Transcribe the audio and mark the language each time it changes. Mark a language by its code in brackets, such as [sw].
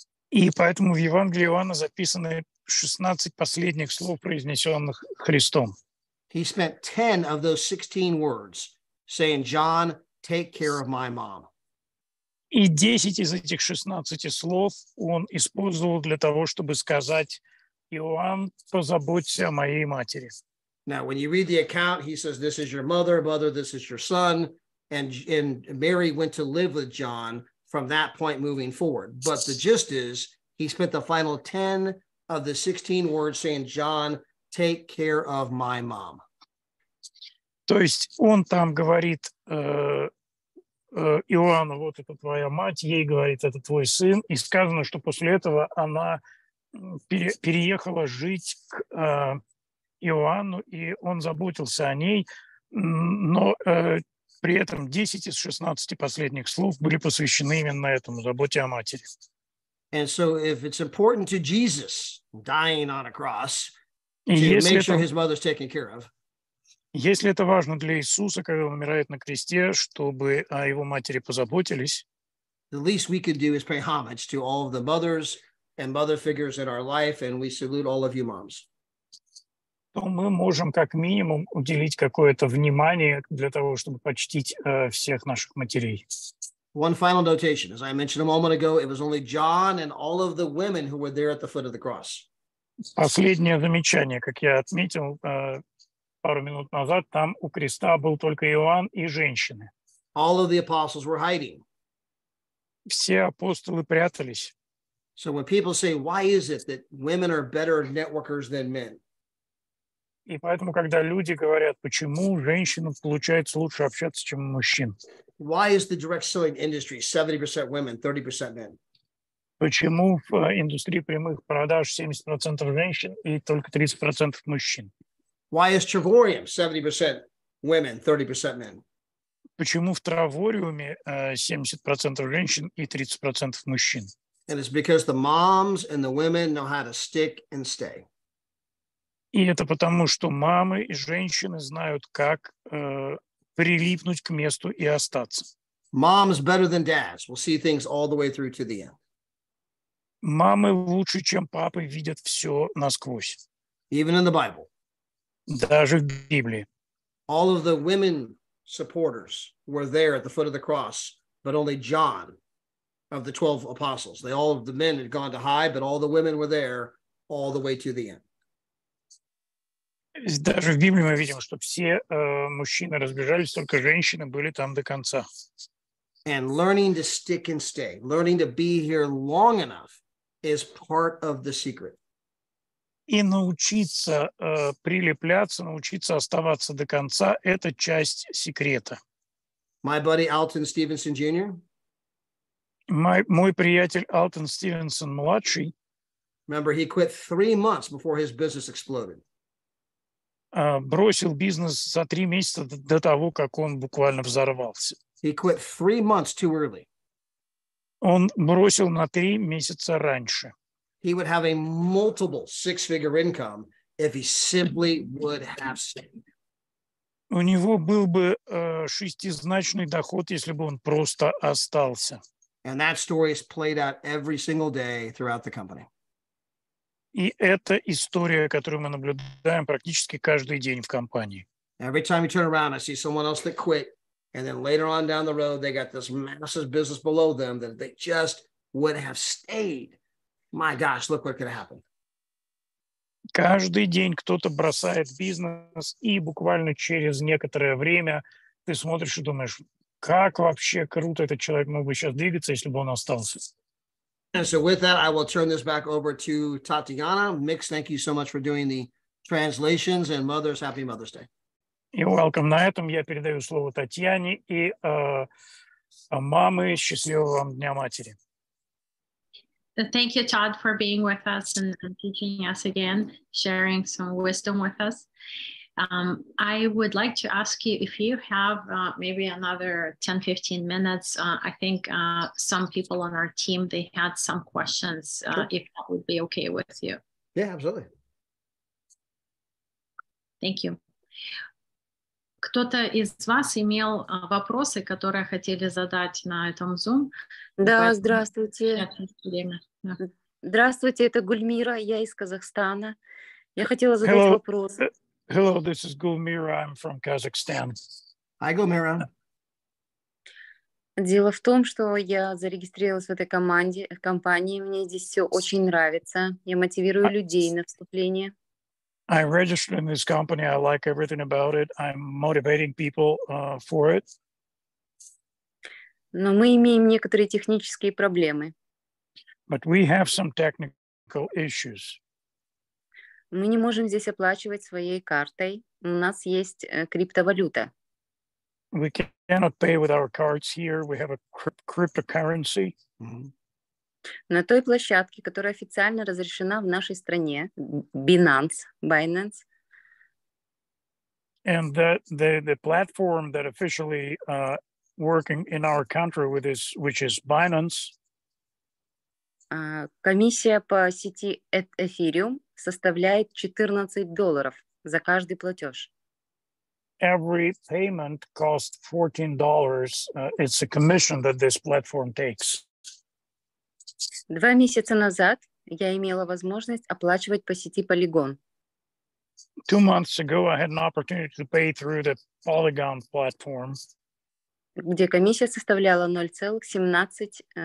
[ru] И поэтому в Евангелии Иоанна записаны 16 последних слов, произнесенных Христом. [en] he spent 10 of those 16 words saying, John, take care of my mom. [ru] И 10 из этих 16 слов он использовал для того, чтобы сказать: Иоанн, позаботься о моей матери. [en] Now, when you read the account, he says, this is your mother, this is your son. And Mary went to live with John from that point moving forward. But the gist is, he spent the final 10 of the 16 words saying, John, take care of my mom. [ru] То есть он там говорит Иоанну: вот это твоя мать, ей говорит: это твой сын. И сказано, что после этого она переехала жить к Иоанну, и он заботился о ней, но при этом 10 из 16 последних слов были посвящены именно этому, заботе о матери. [en] And so if it's important to Jesus dying on a cross [ru] И [en] to [ru] если [en] make sure [ru] это, [en] his mother's taken care of, [ru] если это важно для Иисуса, когда он умирает на кресте, чтобы о его матери позаботились, [en] the least we could do is pay homage to all of the mothers and mother figures in our life, and we salute all of you moms. [ru] то мы можем как минимум уделить какое-то внимание для того, чтобы почтить всех наших матерей. [en] One final notation. As I mentioned a moment ago, it was only John and all of the women who were there at the foot of the cross. [ru] Последнее замечание, как я отметил пару минут назад, там у креста был только Иоанн и женщины. [en] All of the apostles were hiding. [ru] Все апостолы прятались. [en] So when people say, why is it that women are better networkers than men? [ru] И поэтому, когда люди говорят, почему женщинам получается лучше общаться, чем мужчин, [en] Why is the direct selling industry 70% women, 30% men? [ru] почему в индустрии прямых продаж 70% женщин и только 30% мужчин? [en] Why is Travorium 70% women, 30% men? [ru] Почему в Травориуме 70% женщин и 30% мужчин? [en] And it's because the moms and the women know how to stick and stay. [ru] И это потому, что мамы и женщины знают, как прилипнуть к месту и остаться. [en] Moms better than dads will see things all the way through to the end. [ru] Мамы лучше, чем папы, видят все насквозь. [en] Even in the Bible, [ru] Даже в Библии. [en] all of the women supporters were there at the foot of the cross, but only John of the 12 apostles. All of the men had gone to hide, but all the women were there all the way to the end. [ru] Даже в Библии мы видим, что все мужчины разбежались, только женщины были там до конца. [en] And learning to stick and stay, learning to be here long enough is part of the secret. [ru] И научиться прилепляться, научиться оставаться до конца – это часть секрета. [en] My buddy Alton Stevenson Jr., [ru] Мой приятель Алтон Стивенсон-младший, [en] Remember, he quit 3 months before his business exploded. [ru] Бросил бизнес за 3 месяца до того, как он буквально взорвался. [en] He quit 3 months too early. [ru] Он бросил на 3 месяца раньше. [en] He would have a multiple six-figure income if he simply would have stayed. [ru] У него был бы шестизначный доход, если бы он просто остался. [en] And that story is played out every single day throughout the company. [ru] И это история, которую мы наблюдаем практически каждый день в компании. [en] Every time you turn around, I see someone else that quit. And then later on down the road, they got this massive business below them that they just would have stayed. My gosh, look what could have happened. [ru] Каждый день кто-то бросает бизнес, и буквально через некоторое время ты смотришь и думаешь, как вообще круто этот человек мог бы сейчас двигаться, если бы он остался. [en] And so with that, I will turn this back over to Tatiana. Mix, thank you so much for doing the translations, and mothers, happy Mother's Day. [ru] И [en] welcome. [ru] На этом я передаю слово Татьяне, и мамы, счастливого вам Дня матери. [en] Thank you, Todd, for being with us and teaching us again, sharing some wisdom with us. I would like to ask you if you have maybe another 10-15 minutes. I think some people on our team, they had some questions, Sure. if that would be okay with you. Yeah, absolutely. Thank you. [ru] Кто-то из вас имел вопросы, которые хотели задать на этом Zoom? Да, здравствуйте. Да. Здравствуйте, это Гульмира, я из Казахстана. Я хотела задать [en] Hello. [ru] вопрос. [en] Hello, this is Gulmira. I'm from Kazakhstan. Hi, Gulmira. [ru] Дело в том, что я зарегистрировалась в этой компании. Мне здесь все очень нравится. Я мотивирую людей на вступление. [en] I registered in this company. I like everything about it. I'm motivating people for it. [ru] Но мы имеем некоторые технические проблемы. [en] But we have some technical issues. [ru] Мы не можем здесь оплачивать своей картой. У нас есть криптовалюта. [en] We cannot pay with our cards here. We have a cryptocurrency. Mhm. [ru] На той площадке, которая официально разрешена в нашей стране, Binance, [en] And the platform that officially working in our country with this, which is Binance, [ru] комиссия по сети Ethereum составляет $14 за каждый платеж. [en] every payment costs $14. It's a commission that this platform takes. [ru] 2 месяца назад я имела возможность оплачивать по сети Polygon. [en] 2 months ago, I had an opportunity to pay through the Polygon platform, [ru] Где комиссия составляла $0.17.